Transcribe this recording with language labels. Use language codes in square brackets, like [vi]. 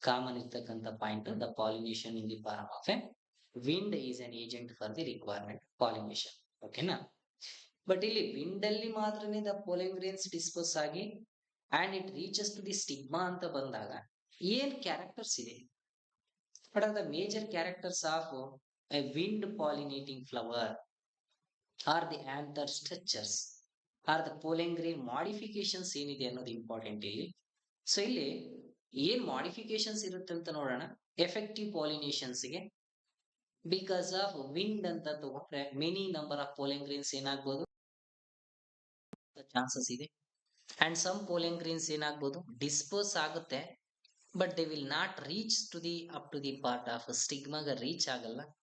[kn] Common ಇರ್ತಕ್ಕಂಥ point, [en] The pollination in the form of a wind is an agent for the requirement pollination. ಓಕೆನಾ. [kn] But ಇಲ್ಲಿ wind ಅಲ್ಲಿ ಮಾತ್ರನೇ the ಪೋಲೆನ್ grains disperse ಆಗಿ [en] and it reaches to the stigma [kn] ಅಂತ ಬಂದಾಗ ಏನ್ characters ಇದೆ? [en] What are the major characters of a wind pollinating flower? Are the anther structures? Are the pollen grain modifications [kn] ಏನಿದೆ ಅನ್ನೋದು ಇಂಪಾರ್ಟೆಂಟ್ ಇಲ್ಲಿ. ಸೊ ಇಲ್ಲಿ ಏನ್ ಮಾಡಿಫಿಕೇಶನ್ಸ್ ಇರುತ್ತೆ ಅಂತ ನೋಡೋಣ. ಎಫೆಕ್ಟಿವ್ ಪಾಲಿನೇಷನ್ಸ್ಗೆ ಬಿಕಾಸ್ ಆಫ್ ವಿಂಡ್ ಅಂತ ತಗೊಂಡ್ರೆ ಮೆನಿ ನಂಬರ್ ಆಫ್ ಪೋಲೆನ್ ಗ್ರೇನ್ಸ್ ಏನಾಗ್ಬೋದು, ಚಾನ್ಸಸ್ ಇದೆ. [en] and some pollen grains [kn] ಏನಾಗ್ಬೋದು ಡಿಸ್ಪೋಸ್ ಆಗುತ್ತೆ, [en] But they will not reach to the up to the part of ಸ್ಟಿಗ್ಮಾಗ reach ಆಗಲ್ಲ.